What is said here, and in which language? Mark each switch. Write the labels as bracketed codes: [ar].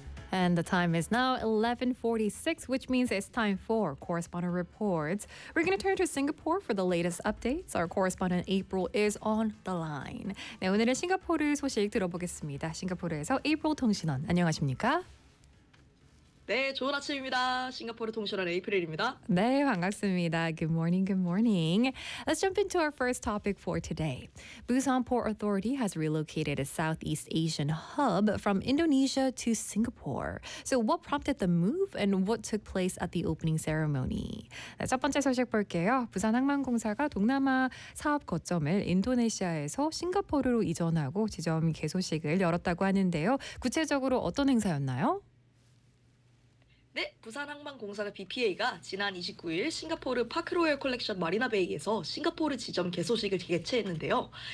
[en] And the time is now 11:46, which means it's time for Correspondent Reports. We're going to turn to Singapore for the latest updates. Our correspondent April is on the line. [ko] 네, 오늘은 싱가포르 소식 들어보겠습니다. 싱가포르에서 April 통신원, 안녕하십니까? 네, 좋은 아침입니다. 싱가포르 통신원 에이프릴입니다. 네, 반갑습니다. [en] Good morning, good morning. Let's jump into our first topic for today. Busan Port Authority has relocated a Southeast Asian hub from Indonesia to Singapore. So what prompted the move and what took place at the opening ceremony? [ko] 네, 첫 번째 소식 볼게요. 부산 항만공사가 동남아 사업 거점을 인도네시아에서 싱가포르로 이전하고 지점 개소식을 열었다고 하는데요. 구체적으로 어떤 행사였나요? 네, 부산항만공사가 BPA가 지난 29일 싱가포르 파크로얄 컬렉션 마리나베이에서 싱가포르 지점 개소식을 개최했는데요.